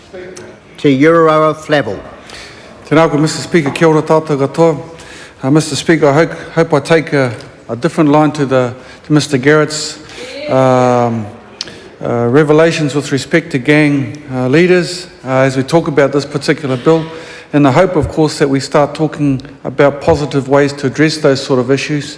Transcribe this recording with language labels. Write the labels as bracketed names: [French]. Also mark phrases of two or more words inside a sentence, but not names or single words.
[Māori] Te Urawa Flavell. Tēnā koe, [English] Mr. Speaker, [Māori] kia ora tātou katoa. [English] Mr. Speaker, I hope I take a different line to Mr. Garrett's revelations with respect to gang leaders as we talk about this particular bill, in the hope, of course, that we start talking about positive ways to address those sort of issues.